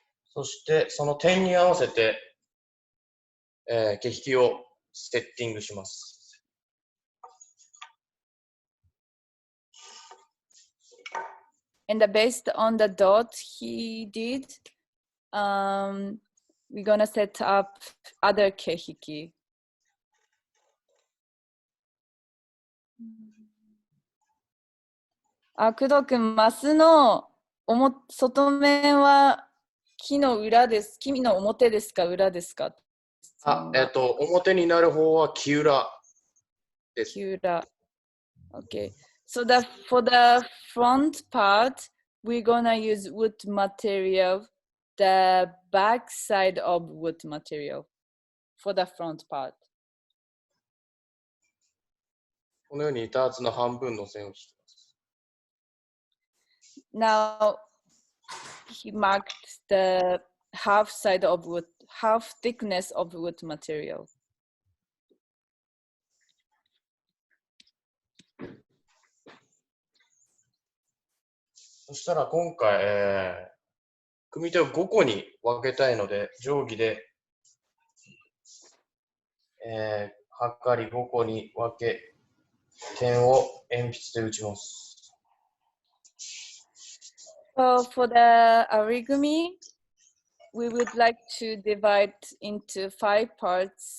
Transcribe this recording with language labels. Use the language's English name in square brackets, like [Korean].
[Japanese] そしてその点に合わせて、毛引きをセッティングします。 [English] And based on the dot he did, we're gonna set up other kehiki. [Japanese] 工藤君、マスの外面は木の裏です。木の表ですか、裏ですか？表になる方は木裏です。木裏。 [English] Okay. So for the front part, we're gonna use wood material, the back side of wood material for the front part. [Japanese] このように板厚の半分の線を引きます。 [English] Now he marked the half side of wood, half thickness of wood material. [Japanese] そしたら今回、組手を5個に分けたいので、定規で、はかり5個に分け、点を鉛筆で打ちます。 [English] So for the ari-gumi, we would like to divide into 5 parts.